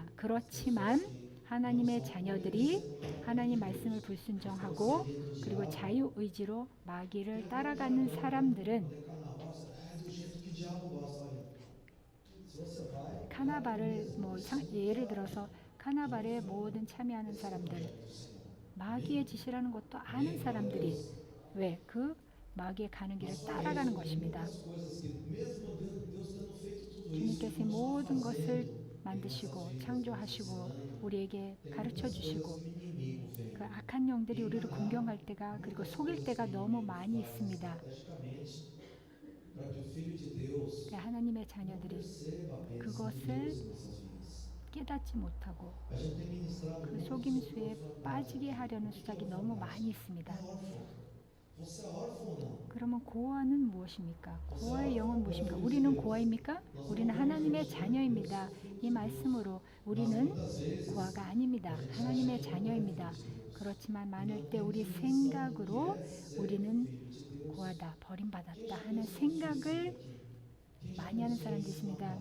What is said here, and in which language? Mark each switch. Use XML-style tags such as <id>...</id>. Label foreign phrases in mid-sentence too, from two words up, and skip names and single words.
<ko>그렇지만 하나님의 자녀들이 하나님 말씀을 불순종하고 그리고 자유의지로 마귀를 따라가는 사람들은 카나발을 예를 들어서 카나발에 모든 참여하는 사람들, 마귀의 짓이라는 것도 아는 사람들이 왜? 그 마귀의 가는 길을 따라가는 것입니다. 주님께서 모든 것을 만드시고 창조하시고 우리에게 가르쳐 주시고</ko> <pt>esse inimigo vem.</pt> <ko>그 악한 영들이 우리를 공경할 때가 그리고 속일 때가 너무 많이 있습니다.</ko> <pt>Estrategicamente, para que o Filho de Deus</pt> <ko>하나님의</ko> <pt>não</pt> <ko>자녀들이</ko> <pt>perceba a bênção de</pt> <ko>그것을</ko> <pt>Deus em nossas vidas.</pt> <ko>깨닫지 못하고</ko> <pt>A gente tem ministrado</pt> <ko>그</ko> <pt>muito</pt> <ko>속임수에</ko> <pt>sobre orfandade.</pt> <ko>빠지게 하려는</ko> <pt>O que</pt> <ko>수작이</ko> <pt>é</pt> <ko>너무</ko> <pt>orfandade?</pt> <ko>많이 있습니다.</ko> <pt>É órfão. Você é órfão ou não?</pt> <ko>그러면 고아는 무엇입니까? 고아의 영은 무엇입니까? 우리는 고아입니까? 우리는 하나님의 자녀입니다. 이 말씀으로 우리는 고아가 아닙니다. 하나님의 자녀입니다. 그렇지만 많을 때 우리 생각으로 우리는 고아다, 버림받았다 하는 생각을 많이 하는 사람들이 있습니다.</ko>